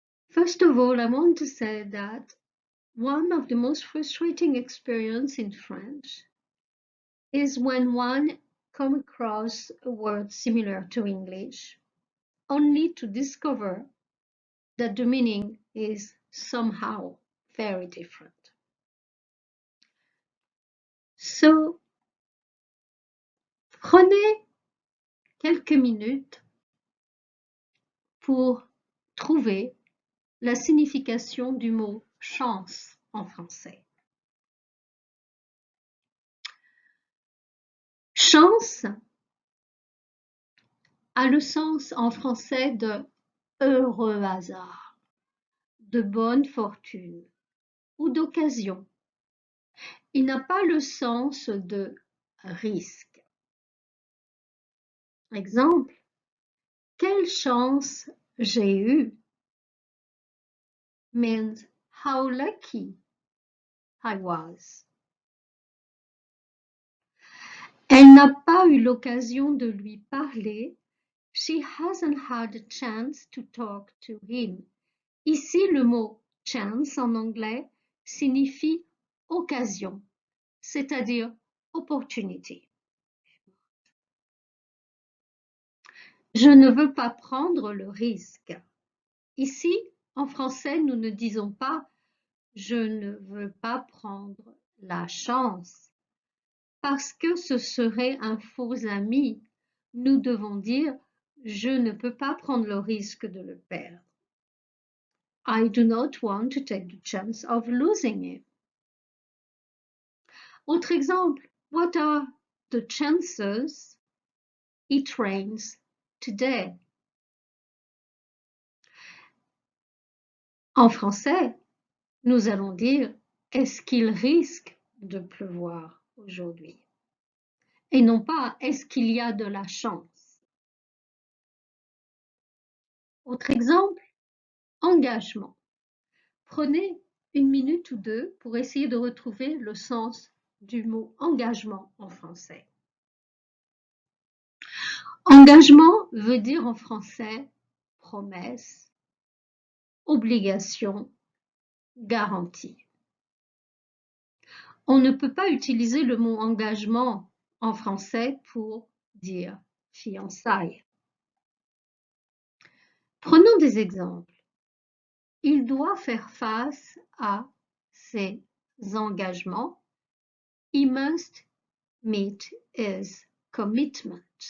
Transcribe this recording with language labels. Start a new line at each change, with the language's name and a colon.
English: First of all, I want to say that one of the most frustrating experiences in French is when one comes across a word similar to English, only to discover that the meaning is somehow very different.
French: So, prenez quelques minutes pour trouver la signification du mot chance en français. Chance a le sens en français de heureux hasard, de bonne fortune ou d'occasion. Il n'a pas le sens de risque. Exemple, quelle chance j'ai eue
English: means how lucky I was.
French: Elle n'a pas eu l'occasion de lui parler.
English: She hasn't had a chance to talk to him.
French: Ici, le mot chance en anglais signifie occasion, c'est-à-dire opportunity. Je ne veux pas prendre le risque. Ici, en français, nous ne disons pas je ne veux pas prendre la chance parce que ce serait un faux ami. Nous devons dire je ne peux pas prendre le risque de le perdre.
English: I do not want to take the chance of losing him.
French: Autre exemple,
English: what are the chances it rains today?
French: En français, nous allons dire est-ce qu'il risque de pleuvoir aujourd'hui? Et non pas est-ce qu'il y a de la chance? Autre exemple, engagement. Prenez une minute ou deux pour essayer de retrouver le sens du mot engagement en français. Engagement veut dire en français promesse, obligation, garantie. On ne peut pas utiliser le mot engagement en français pour dire fiançailles. Prenons des exemples. Il doit faire face à ses engagements.
English: He must meet his commitment.